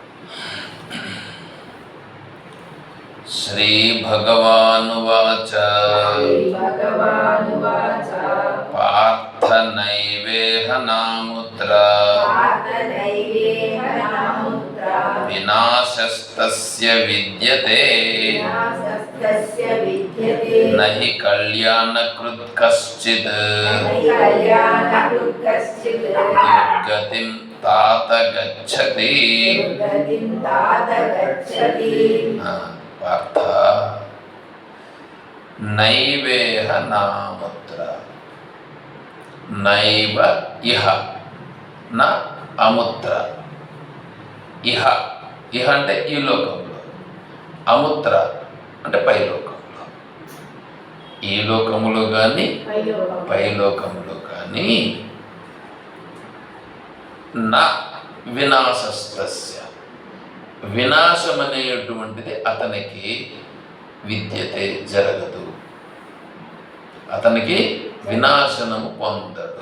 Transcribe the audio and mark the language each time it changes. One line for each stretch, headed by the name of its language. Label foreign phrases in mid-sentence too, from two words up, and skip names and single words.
Sanskrit: श्रीभगवानुवाच पार्थ नैवेह नामुत्र विनाशस्तस्य विद्यते न हि कल्याणकृत् कश्चित् दुर्गतिं तात गच्छति। पार्थ नैवेह नामुत्र नैव इह न
Telugu: అముత్ర ఇహ ఇహ అంటే ఈ లోకంలో, అముత్ర అంటే పైలోకంలో. ఈ లోకములో కానీ పైలోకములో కానీ నా వినాశస్తస్య వినాశం అనేటువంటిది అతనికి విద్యతే జరగదు, అతనికి వినాశనము పొందడు.